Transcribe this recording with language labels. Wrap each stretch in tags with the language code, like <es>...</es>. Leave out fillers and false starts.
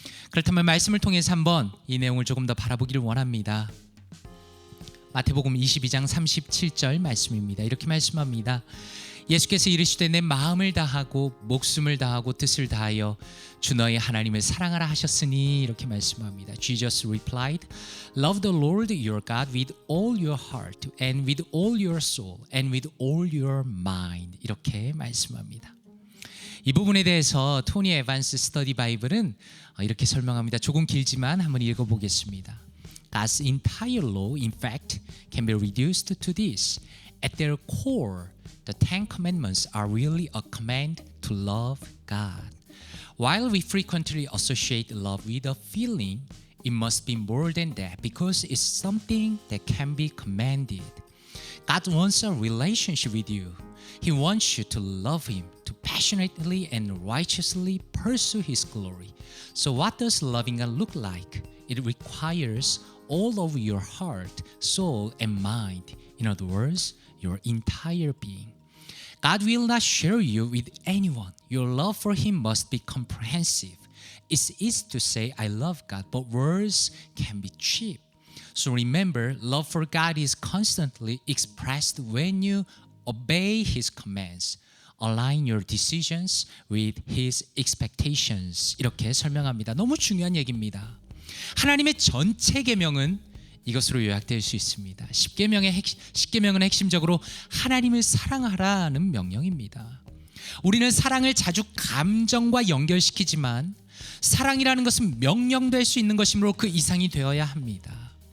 <ko>그렇다면 말씀을 통해서 한번 이 내용을 조금 더 바라보기를 원합니다. 마태복음 22장 37절 말씀입니다. 이렇게 말씀합니다. 예수께서 이르시되 내 마음을 다하고 목숨을 다하고 뜻을 다하여 주 너의 하나님을 사랑하라 하셨으니, 이렇게 말씀합니다.</ko> <en>Jesus replied, Love the Lord your God with all your heart and with all your soul and with all your mind.</en> <ko>이렇게 말씀합니다. 이 부분에 대해서 토니 에반스 스터디 바이블은 이렇게 설명합니다. 조금 길지만 한번 읽어보겠습니다.</ko> <en>God's entire law, in fact, can be reduced to this. At their core, the Ten Commandments are really a command to love God. While we frequently associate love with a feeling, it must be more than that because it's something that can be commanded. God wants a relationship with you. He wants you to love Him, to passionately and righteously pursue His glory. So what does loving God look like? It requires all of your heart, soul, and mind. In other words, your entire being. God will not share you with anyone. Your love for Him must be comprehensive. It's easy to say I love God, but words can be cheap. So remember, love for God is constantly expressed when you obey His commands. Align your decisions with His expectations.</en> <ko>이렇게 설명합니다. 너무 중요한 얘기입니다. 하나님의 전체 계명은 이것으로 요약될 수 있습니다. 10계명은 핵심적으로 하나님을 사랑하라는 명령입니다. 우리는 사랑을 자주 감정과 연결시키지만 사랑이라는 것은 명령될 수 있는 것이므로 그 이상이 되어야 합니다.</ko>